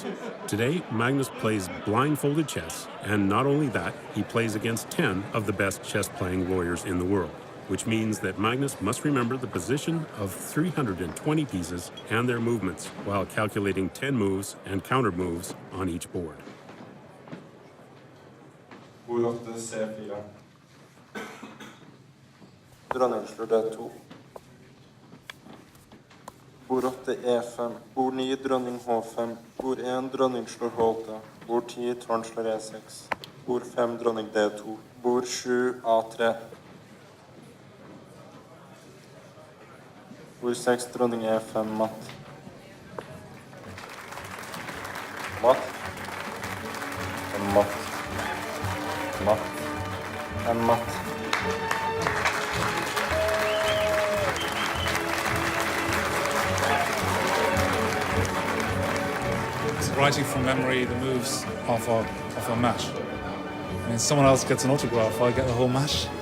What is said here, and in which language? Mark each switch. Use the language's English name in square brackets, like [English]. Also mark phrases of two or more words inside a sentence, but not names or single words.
[English] Today, Magnus plays blindfolded chess, and not only that, he plays against 10 of the best chess-playing lawyers in the world, which means that Magnus must remember the position of 320 pieces and their movements while calculating 10 moves and counter moves on each board. [Norwegian] Dronning slår D2. Bord 8 E5. Bord 9 dronning H5. Bord 1 dronning slår H8. Bord 10 tårn slår E6. Bord 5 dronning D2. Bord 7 A3. Bord 6 dronning E5 matt. Matt. Matt. Matt. Matt. [English] Writing from memory the moves of a match. I mean, someone else gets an autograph, I get the whole match.